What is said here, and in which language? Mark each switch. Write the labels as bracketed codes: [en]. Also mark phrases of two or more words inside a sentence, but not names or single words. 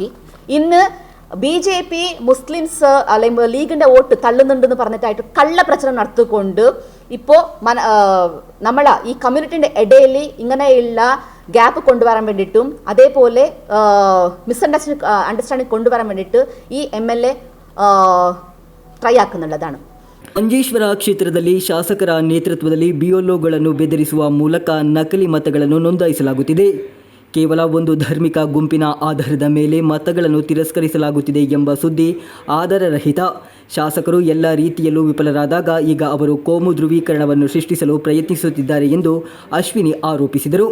[ml] ഇന്ന് BJP മുസ്ലിംസ് അല്ലെങ്കിൽ ലീഗിൻ്റെ വോട്ട് തള്ളുന്നുണ്ടെന്ന് പറഞ്ഞിട്ടായിട്ട് കള്ള പ്രചരണം നടത്തിക്കൊണ്ട് ഇപ്പോൾ നമ്മളെ ഈ കമ്മ്യൂണിറ്റിൻ്റെ ഇടയിൽ ഇങ്ങനെയുള്ള ഗ്യാപ്പ് കൊണ്ടുവരാൻ വേണ്ടിയിട്ടും അതേപോലെ അണ്ടർസ്റ്റാൻഡിങ് കൊണ്ടുവരാൻ വേണ്ടിയിട്ട് ഈ MLA ട്രൈ ആക്കുന്നുള്ളതാണ്. [kn] ಮಂಜೇಶ್ವರ ಕ್ಷೇತ್ರದಲ್ಲಿ ಶಾಸಕರ ನೇತೃತ್ವದಲ್ಲಿ BLOಗಳನ್ನು ಬೆದರಿಸುವ ಮೂಲಕ ನಕಲಿ ಮತಗಳನ್ನು ನೋಂದಾಯಿಸಲಾಗುತ್ತಿದೆ. ಕೇವಲ ಒಂದು ಧಾರ್ಮಿಕ ಗುಂಪಿನ ಆಧಾರದ ಮೇಲೆ ಮತಗಳನ್ನು ತಿರಸ್ಕರಿಸಲಾಗುತ್ತಿದೆ ಎಂಬ ಸುದ್ದಿ ಆಧಾರರಹಿತ. ಶಾಸಕರು ಎಲ್ಲ ರೀತಿಯಲ್ಲೂ ವಿಫಲರಾದಾಗ ಈಗ ಅವರು ಕೋಮು ಧ್ರುವೀಕರಣವನ್ನು ಸೃಷ್ಟಿಸಲು ಪ್ರಯತ್ನಿಸುತ್ತಿದ್ದಾರೆ ಎಂದು ಅಶ್ವಿನಿ ಆರೋಪಿಸಿದರು.